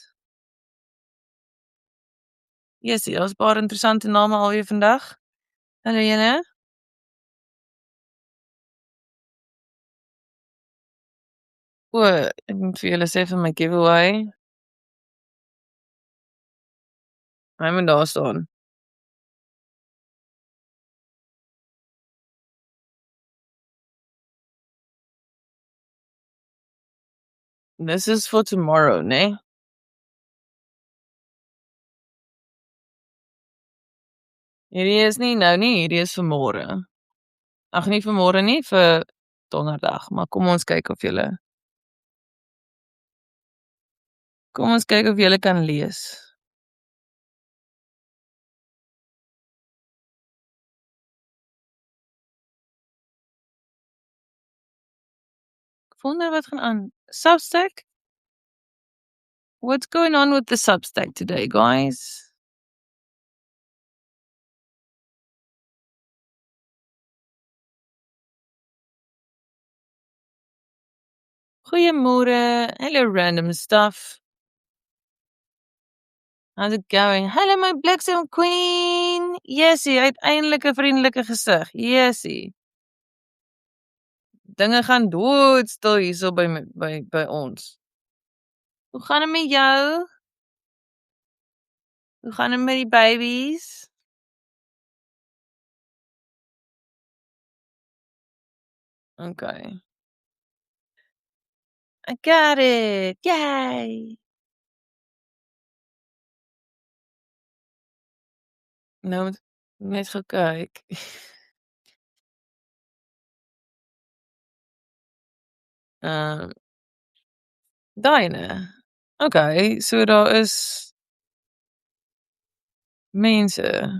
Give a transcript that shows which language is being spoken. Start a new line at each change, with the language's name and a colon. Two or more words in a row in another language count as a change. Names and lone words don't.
Afrikaans: Jessie, daar's 'n paar interessante name alweer vandag. Hallo julle. O, ek moet vir julle sê van my giveaway. Hy moet daar staan.
English: This is for tomorrow,
Afrikaans: né? Hierdie is nie nou nie, hierdie is vir môre. Ag nie vir môre nie, vir donderdag, maar kom ons kyk of julle kan lees. Ek wonder wat gaan aan. Substack?
English: What's going on with the Substack today, guys?
Afrikaans: Goeiemôre.
English: Hello random stuff. How's it going? Hello my Bliksem Queen.
Afrikaans: Jessie, uiteindelik 'n vriendelike gesig. Jessie. Dinge gaan doodstil hierso by ons. Hoe gaan dit met jou? Hoe gaan dit met die babies? Okay.
English: I got it. Yay.
Afrikaans: Nou net gekyk. Ehm Daaiene. Okay, so daar is mense.